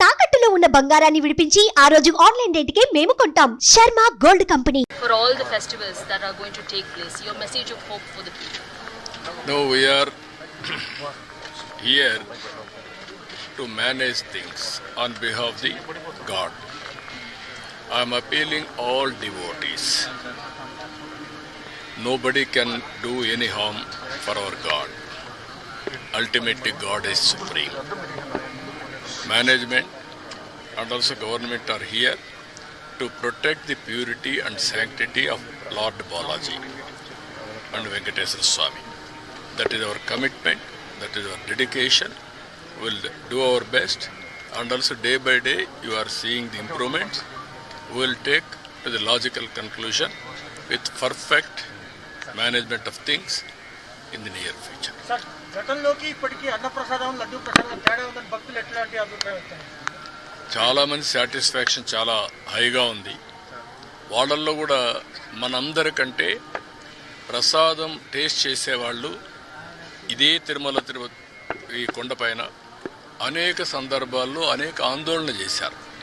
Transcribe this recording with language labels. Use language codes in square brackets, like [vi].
[te] తాకట్టులో ఉన్న బంగారాన్ని విడిపించి ఆ రోజు ఆన్లైన్ రేటుకే మేము కొంటాం. Sharma gold company. [en] For all the festivals that are going to take place, your message of hope for the people. No, we are here to manage things on behalf of the God. I am appealing all devotees. Nobody can do any harm for our God. Ultimately, God is supreme. Management and also government are here to protect the purity and sanctity of Lord Balaji and Venkateswara Swami. That is our commitment, that is our dedication. We will do our best, and also day by day you are seeing the improvements. We will take to the logical conclusion with perfect management of things in the near future. [te] Sir, గతంలోకి ఇప్పటికీ అన్నప్రసాదం లడ్డూ ప్రసాదం తేడా ఉందని భక్తులు ఎట్లాంటి అభిప్రాయం వచ్చాయి? చాలా మంది సాటిస్ఫాక్షన్ చాలా హైగా ఉంది. వాళ్ళల్లో కూడా మనందరికంటే ప్రసాదం టేస్ట్ చేసేవాళ్ళు ఇదే తిరుపతి ఈ కొండపైన అనేక సందర్భాల్లో అనేక ఆందోళన చేశారు.